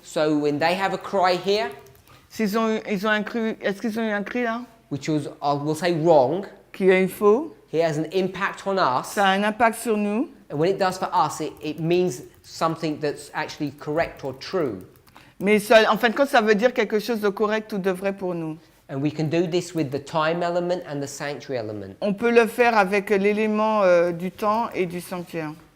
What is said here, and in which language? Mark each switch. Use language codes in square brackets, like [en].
[en] So when they have a cry here, [fr] Ils ont un cri, est-ce qu'ils ont eu un cri là [en] which was, I will say, wrong, [fr] qui est faux? [en] it has an impact on us. [fr] Ça a un impact sur nous. [en] And when it does for us, it means something that's actually correct or true. [fr] Mais ça, en fin de compte, ça veut dire quelque chose de correct ou de vrai pour nous. [en] And we can do this with the time element and the sanctuary element. [fr] On peut le faire avec l'élément du temps et du sanctuaire.